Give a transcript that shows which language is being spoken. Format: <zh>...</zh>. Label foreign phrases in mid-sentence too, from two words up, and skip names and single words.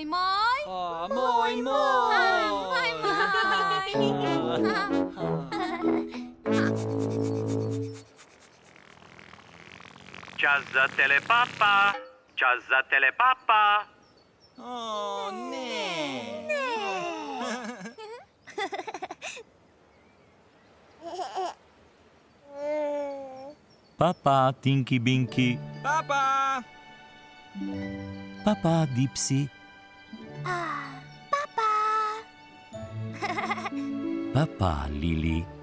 <sl>O, moj. Čas za telepapa. Čas za telepapa. O, ne. Papa, Tinky Binky. Papa. Papa, Dipsy. Papa, Lili.</sl>